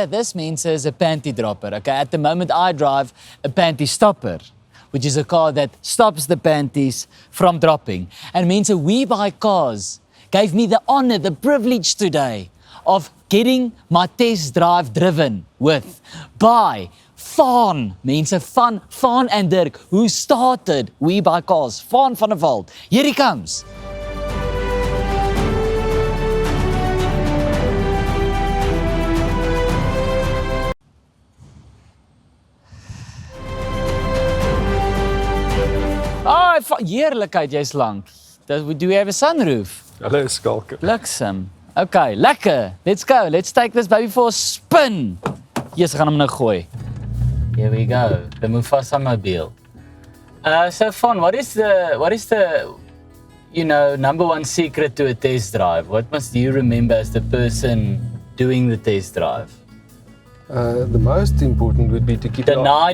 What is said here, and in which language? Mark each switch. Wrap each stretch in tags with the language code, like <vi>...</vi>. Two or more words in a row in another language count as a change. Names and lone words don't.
<en>This means it's a panty dropper. Okay, at the moment I drive a panty stopper, which is a car that stops the panties from dropping. And means a WeBuyCars gave me the honor, the privilege today of getting my test drive driven with by Faan, means a Faan and Dirk, who started WeBuyCars. Faan van der Walt. Here he comes.</en> <af>Oh, heerlikheid, jy's lank.</af> <en>Do we have a sunroof? Hello, Schalk.</en> <af>Bliksem. Okay, lekker.</af> <en>Let's go. Let's take this baby for a spin. Yes,</en> <af>ek gaan hom nou gooi.</af> <en>Here we go. The Mufasa mobile. So Faan, what is the number one secret to a test drive? What must you remember as the person doing the test drive? The most important would be to keep deny.</en>